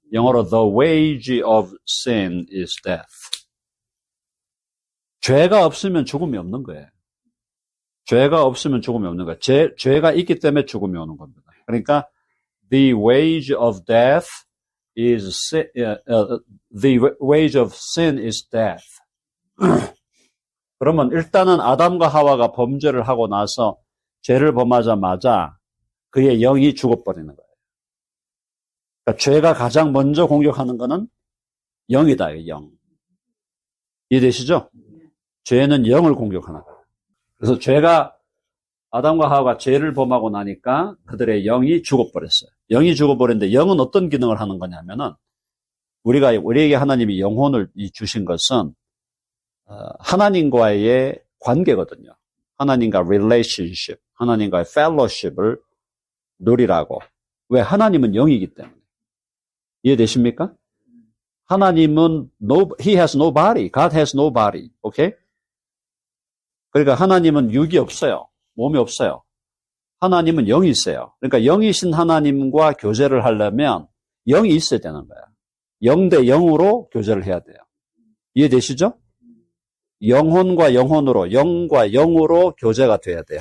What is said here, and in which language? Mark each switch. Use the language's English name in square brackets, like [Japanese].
[Korean] 영어로 [English] the wage of sin is death. [Korean] 죄가 없으면 죽음이 없는 거예요. 죄가 없으면 죽음이 없는 거예요. 죄가 있기 때문에 죽음이 오는 겁니다. 그러니까 [English] the wage of death is the wage of sin is death. [Korean] 그러면 일단은 아담과 하와가 범죄를 하고 나서 죄를 범하자마자 그의 영이 죽어버리는 거예요. 그러니까 죄가 가장 먼저 공격하는 거는 영이다, 영. 이해되시죠? 죄는 영을 공격하는 거예요. 그래서 죄가, 아담과 하와가 죄를 범하고 나니까 그들의 영이 죽어버렸어요. 영이 죽어버렸는데 영은 어떤 기능을 하는 거냐면은 우리에게 하나님이 영혼을 주신 것은 하나님과의 관계거든요. 하나님과 relationship, 하나님과의 fellowship을 누리라고. 왜? 하나님은 영이기 때문에. 이해되십니까? 하나님은 [English] He has no body. God has no body. 오케이? [Korean] 그러니까 하나님은 육이 없어요. 몸이 없어요. 하나님은 영이 있어요. 그러니까 영이신 하나님과 교제를 하려면 영이 있어야 되는 거야. 영 대 영으로 교제를 해야 돼요. 이해되시죠? 영혼과 영혼으로, 영과 영으로 교제가 돼야 돼요.